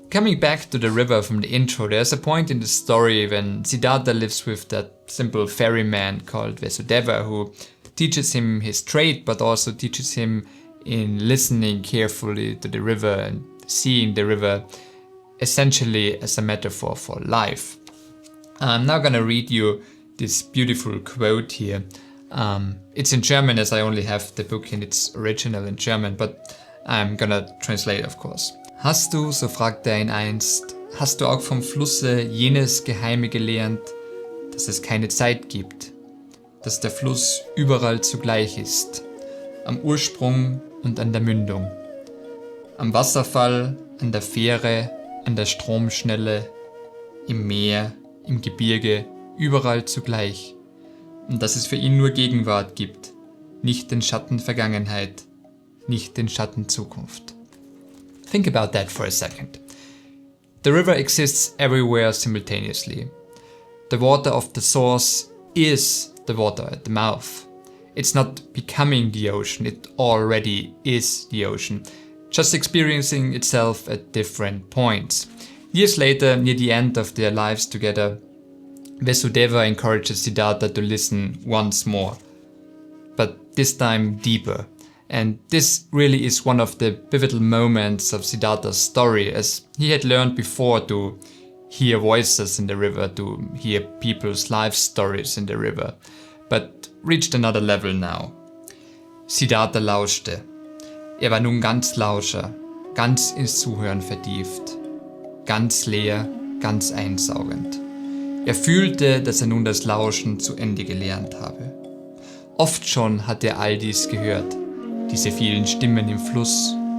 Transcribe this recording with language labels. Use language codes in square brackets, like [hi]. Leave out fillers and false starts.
[en] Coming back to the river from the intro, there's a point in the story when Siddhartha lives with that simple ferryman called Vasudeva, who teaches him his trade, but also teaches him in listening carefully to the river and seeing the river essentially as a metaphor for life. I'm now gonna read you this beautiful quote here. It's in German, as I only have the book in its original in German, but I'm gonna translate, of course. [de] Hast du, so fragte er ihn einst, hast du auch vom Flusse jenes Geheime gelernt, dass es keine Zeit gibt, dass der Fluss überall zugleich ist, am Ursprung und an der Mündung, am Wasserfall, an der Fähre, an der Stromschnelle, im Meer, im Gebirge, überall zugleich, und dass es für ihn nur Gegenwart gibt, nicht den Schatten Vergangenheit, nicht den Schatten Zukunft. [en] Think about that for a second. The river exists everywhere simultaneously. The water of the source is the water at the mouth. It's not becoming the ocean, it already is the ocean, just experiencing itself at different points. Years later, near the end of their lives together, Vasudeva encourages Siddhartha to listen once more, but this time deeper. And this really is one of the pivotal moments of Siddhartha's story, as he had learned before to hear voices in the river, to hear people's life stories in the river, but reached another level now. [de] Siddhartha lauschte. War nun ganz Lauscher, ganz ins Zuhören vertieft, ganz leer, ganz einsaugend. Fühlte, dass nun das Lauschen zu Ende gelernt habe. Oft schon hatte all dies gehört, diese vielen Stimmen im Fluss.